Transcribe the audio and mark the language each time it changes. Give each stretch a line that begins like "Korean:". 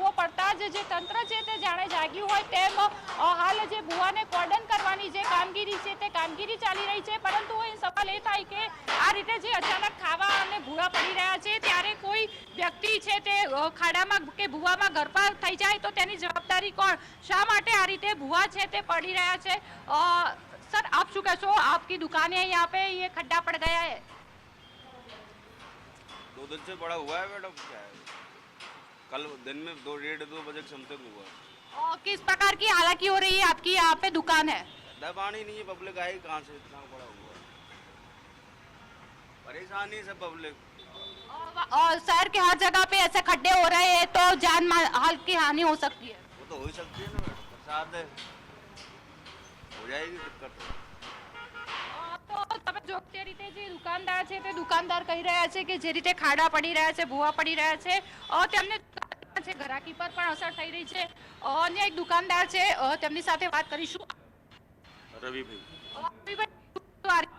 Gujarati: ભૂવો પડતા જ જે તંત્ર છે તે જાણે જાગ્યું હોય તેમ હાલ જે ભૂવાને કોર્ડન કરવાની જે કામગીરી છે તે કામગીરી ચાલી રહી છે, પરંતુ અહીં સવાલ એ થાય કે આ રીતે જે અચાનક ખાવા અને ભૂવા પડી રહ્યા છે ત્યારે કોઈ વ્યક્તિ છે તે ખાડામાં કે ભૂવામાં ગરકાવ થઈ જાય તો તેની જવાબદારી કોણ? શા માટે આ રીતે ભૂવા છે તે પડી રહ્યા છે? સર, આપ શું કહેશો?
Hindi: आपकी दुकान है यहाँ पे, ये खड्डा पड़ गया है, 2 दिन से बड़ा हुआ है मैडम। क्या है, कल दिन में 2:30 बजे समथिंग हुआ। और किस प्रकार की हालाकी हो रही है आपकी यहाँ पे दुकान है? पानी नहीं है, पब्लिक आई कहाँ से, इतना बड़ा हुआ, परेशानी से पब्लिक। और शहर के हर जगह पे ऐसे खड्डे हो रहे हैं तो जान माल की हानि हो सकती है। वो तो हो ही सकती है ना मैडम, बरसात है, हो जाएगी दिक्कत।
Gujarati: તો તમે જો તે રીતે જે દુકાનદાર છે તે દુકાનદાર કહી રહ્યા છે કે જે રીતે ખાડા પડી રહ્યા છે, ભૂવા પડી રહ્યા છે, તેમને છે ઘરાકી પર પણ અસર થઈ રહી છે। અન્ય એક દુકાનદાર છે, તેમની સાથે વાત કરીશું। રવિભાઈ,